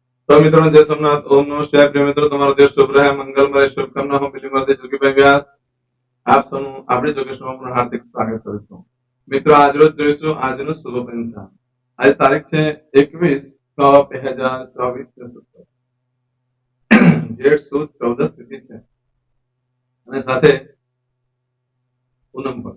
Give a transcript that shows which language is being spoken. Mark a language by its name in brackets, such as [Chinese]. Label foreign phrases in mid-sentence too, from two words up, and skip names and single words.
[Hindi] तो मित्रों जय सोमनाथ, ओम नमः शिवाय। प्रिय मित्रों, [Gujarati] તમારો દિવસ શુભ રહે, મંગલમય, શુભકામના હું બિલીમાંથી જોગીભાઈ વ્યાસ આપ સૌનું આપણી જોગેશમાં પણ હાર્દિક સ્વાગત કરું છું। મિત્રો આજરોજ જોઈશું આજનું શુભ પંચાંગ। આજે તારીખ છે 21/6/2024 જેઠ સુદ 14 તિથિ છે અને સાથે પૂનમ પણ।